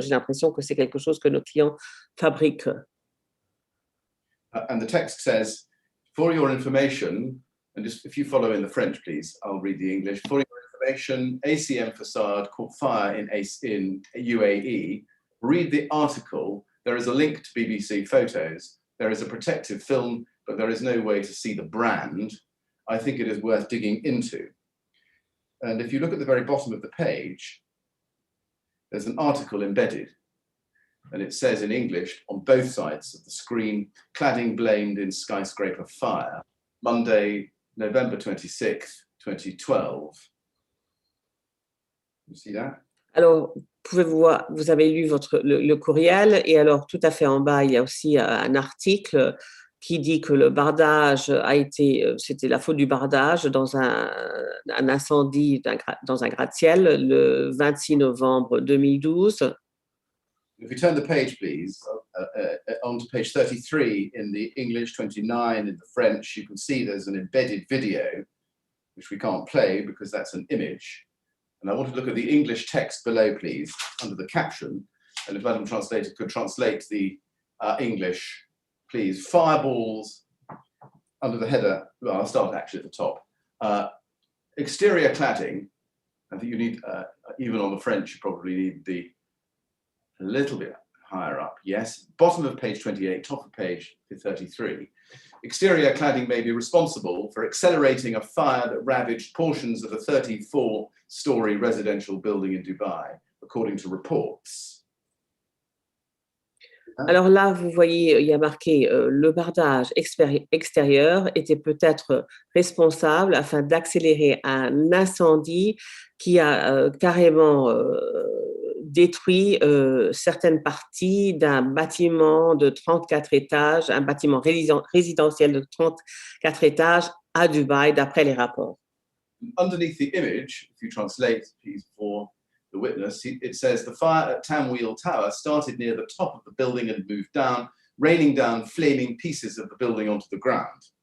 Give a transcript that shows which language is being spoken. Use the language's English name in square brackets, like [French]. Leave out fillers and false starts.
[French] J'ai l'impression que c'est quelque chose que nos clients fabriquent. [English] And the text says, for your information, and just if you follow in the French, please, I'll read the English. For your information, ACM facade caught fire in UAE. Read the article. There is a link to BBC photos. There is a protective film, but there is no way to see the brand. I think it is worth digging into. And if you look at the very bottom of the page, there's an article embedded. And it says in English on both sides of the screen, cladding blamed in skyscraper fire, Monday, November 26th, 2012. You see that? [French] Alors, vous avez lu le courriel et alors tout à fait en bas, il y a aussi un article qui dit que le bardage c'était la faute du bardage dans un incendie dans un gratte-ciel le 26 novembre 2012. [English] If you turn the page, please, on to page 33 in the English, 29 in the French, you can see there's an embedded video, which we can't play because that's an image. And I want to look at the English text below, please, under the caption. And if Madam Translator could translate the English, please. Fireballs under the header. Well, I'll start actually at the top. Exterior cladding. I think you need, even on the French, you probably need a little bit higher up, yes. Bottom of page 28, top of page 33. Exterior cladding may be responsible for accelerating a fire that ravaged portions of a 34-story residential building in Dubai. according to reports. [French] Alors là, vous voyez, il y a marqué le bardage extérieur était peut-être responsable afin d'accélérer un incendie qui a carrément détruit certaines parties d'un bâtiment de 34 étages, un bâtiment résidentiel de 34 étages à Dubaï, d'après les rapports. [English] Underneath the image, if you translate, please, for the witness, it says the fire at Tamwheel Tower started near the top of the building and moved down, raining down flaming pieces of the building onto the ground.